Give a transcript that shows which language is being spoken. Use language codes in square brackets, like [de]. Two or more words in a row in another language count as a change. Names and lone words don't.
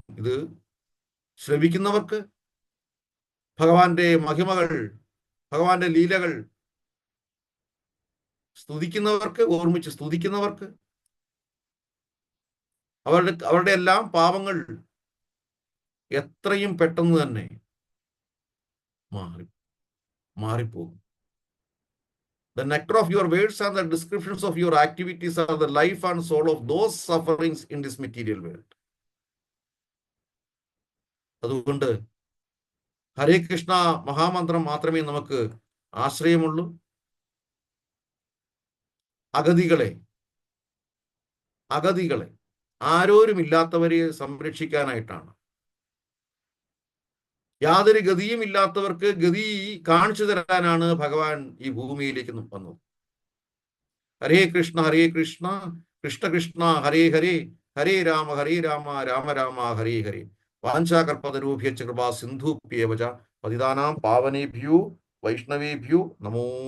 [ml] ഇത് ശ്രവിക്കുന്നവർക്ക് ഭഗവാന്റെ മഹിമകൾ, ഭഗവാന്റെ ലീലകൾ സ്തുതിക്കുന്നവർക്ക്, ഓർമ്മിച്ച് സ്തുതിക്കുന്നവർക്ക് അവരുടെ എല്ലാം പാപങ്ങൾ എത്രയും പെട്ടെന്ന് തന്നെ മാറിപ്പോകും. [en] The nectar of your words and the descriptions of your activities are the life and soul of those sufferings in this material world. [ml] അതുകൊണ്ട് ഹരേ കൃഷ്ണ മഹാമന്ത്രം മാത്രമേ നമുക്ക് ആശ്രയമുള്ളൂ. അഗതികളെ ആരോരുമില്ലാത്തവരെ സംരക്ഷിക്കാനായിട്ടാണ്. യാതൊരു ഗതിയും ഇല്ലാത്തവർക്ക് ഗതി കാണിച്ചു തരാനാണ് ഭഗവാൻ ഈ ഭൂമിയിലേക്ക് വന്നത്. [sa] ഹരേ കൃഷ്ണ കൃഷ്ണ കൃഷ്ണ ഹരേ ഹരേ, ഹരേ രാമ രാമ രാമ ഹരേ ഹരേ. വാഞ്ചാകൽപതരൂഭ്യശ്ച കൃപാ സിന്ധുഭ്യേവ ച പതിതാനാം പാവനേഭ്യോ വൈഷ്ണവേഭ്യോ നമോ